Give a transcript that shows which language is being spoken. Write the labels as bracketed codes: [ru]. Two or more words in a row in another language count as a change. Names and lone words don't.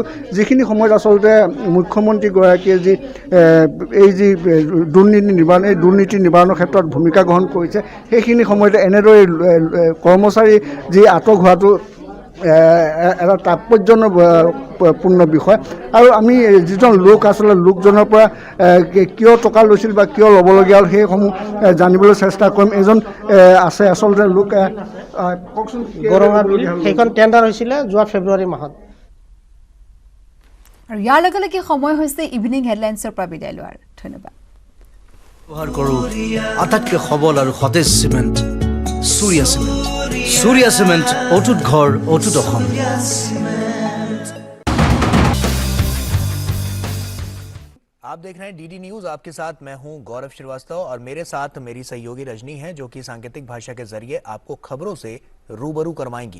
[as] যিখিনি সময়ত আচলতে মুখ্যমন্ত্ৰীগৰাকীয়ে যি এই যি দুৰ্নীতি নিবাৰণ এই দুৰ্নীতি নিবাৰণৰ ক্ষেত্ৰত ভূমিকা গ্ৰহণ কৰিছে সেইখিনি সময়তে এনেদৰে কৰ্মচাৰী যি আটক হোৱাটো এটা তাৎপৰ্যপূৰ্ণ বিষয় আৰু আমি যিজন লোক আচলতে লোকজনৰ পৰা কিয় টকা লৈছিল বা কিয় ল'বলগীয়া হ'ল সেইসমূহ জানিবলৈ চেষ্টা কৰিম এজন আছে আচলতে লোক কওকচোন গৰঙা সেইখন টেণ্ডাৰ হৈছিলে যোৱা ফেব্ৰুৱাৰী মাহত আৰু ইয়াৰ লগে লগে সময় হৈছে ইভিনিং হেডলাইন্সৰ পৰা বিদায় লোৱাৰ ধন্যবাদ ব্যৱহাৰ কৰোঁ আটাইতকৈ সবল আৰু সতেজ চিমেণ্ট [hi] सूर्या सीमेंट सूर्या सीमेंट अटूट घर अटूट अखम आप देख रहे हैं डीडी न्यूज आपके साथ मैं हूं गौरव श्रीवास्तव और मेरे साथ मेरी सहयोगी रजनी है जो कि सांकेतिक भाषा के जरिए आपको खबरों से रूबरू करवाएंगी।